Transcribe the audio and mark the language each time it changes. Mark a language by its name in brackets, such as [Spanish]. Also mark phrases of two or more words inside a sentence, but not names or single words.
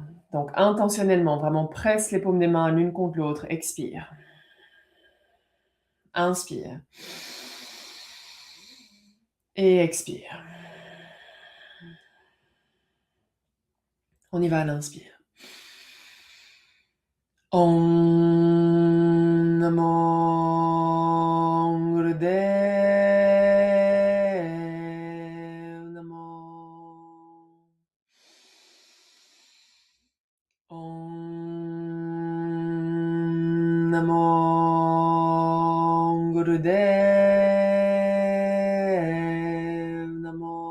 [French] Donc intentionnellement, vraiment presse les paumes des mains l'une contre l'autre. Expire. Inspire. Et expire. On y va à l'inspire. [Sanskrit] Om Namo Gurudev Namo. Om Namo Gurudev Namo.